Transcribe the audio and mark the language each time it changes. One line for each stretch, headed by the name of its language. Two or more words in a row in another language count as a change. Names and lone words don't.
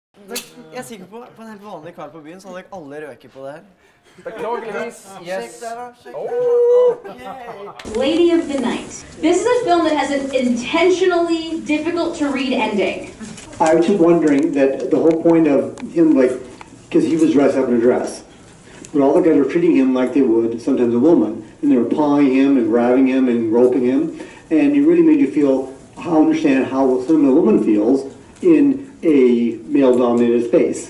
Norwegian: Jeg er sikker på en helt vanlig kar på byen, så hadde alle røket på det her. Beklageligvis. Sjekk Yes. der da, sjekk der da. Okay.
English: Lady of the Night. This is a film that has an intentionally difficult to read ending. I was just wondering that the whole point of him, like, because he was dressed up in a dress, but all the guys were treating him like they would sometimes a woman, and they were pawing him and grabbing him and roping him, and it really made you feel, understand how some a woman feels in a male-dominated space.